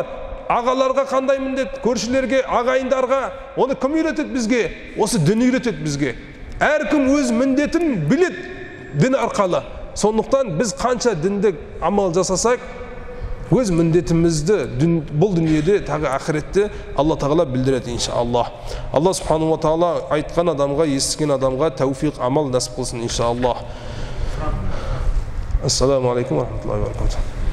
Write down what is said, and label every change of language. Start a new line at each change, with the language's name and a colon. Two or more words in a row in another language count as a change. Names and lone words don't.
Kazakh: Ағаларға қандай міндет? Көршілерге, ағайындарға, оны кім үйретеді бізге? Осы дін үйретеді бізге. Әркім өз міндетін біледі дін арқылы. Сондықтан біз қанша дінді амал жасасақ, өз міндетімізді бұл дүниеде, тағы ақыретте Алла тағала білдіреді иншаллах.
Arabic: الله سبحانه وتعالى
Kazakh: айтқан адамға, естіген адамға тәуфиқ амал нәсіп қылсын иншаллах.
Arabic: السلام عليكم ورحمة الله وبركاته.